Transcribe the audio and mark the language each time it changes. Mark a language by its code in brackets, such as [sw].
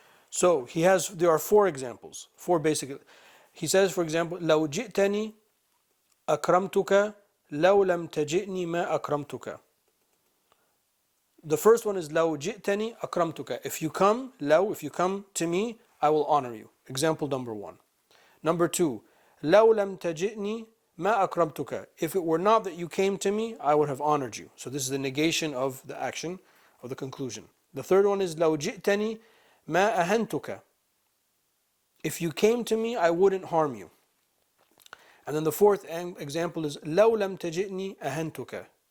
[en] So there are four examples, four basic. He says, for example, [ar] لو جئتني أكرمتك لو لم تجئني ما أكرمتك. [en] The first one is [ar] لو جئتني أكرمتك. [en] If you come to me, I will honor you. Example number one. Number two, [ar] لو لم تجئني ما أكرمتك. [en] If it were not that you came to me, I would have honored you. So this is the negation of the action, of the conclusion. The third one is [ar] لو جئتني ما أهنتك. [en] If you came to me, I wouldn't harm you. And then the fourth example is [ar] لو لم تجئني أهنتك.